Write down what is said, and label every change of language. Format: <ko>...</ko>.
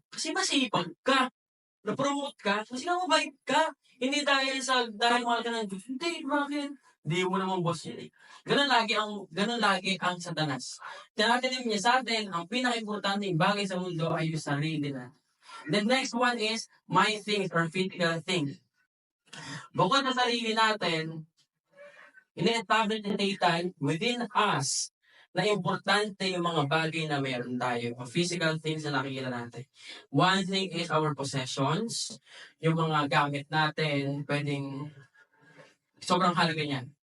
<tl>Kasi masipag ka. Na-promote ka kasi nga mabait ka. Hindi dahil mahal ka ng Diyos. Hindi, bakit? Hindi mo naman boss yun eh. Ganun lagi ang Satanas. Tinatanim niya sa atin, ang pinaka-importante bagay sa mundo ay yung sarili na.</tl> <en>The next one is my things or physical things.</en> <tl>Bukod sa sarili natin, ini-establish ni Satan</tl> <en>within us</en> <tl>na importante yung mga bagay na meron tayo. Yung physical things na nakikita natin.</tl> <en>One thing is our possessions.</en> <tl>Yung mga gamit natin, pwedeng sobrang halaga niyan.</tl>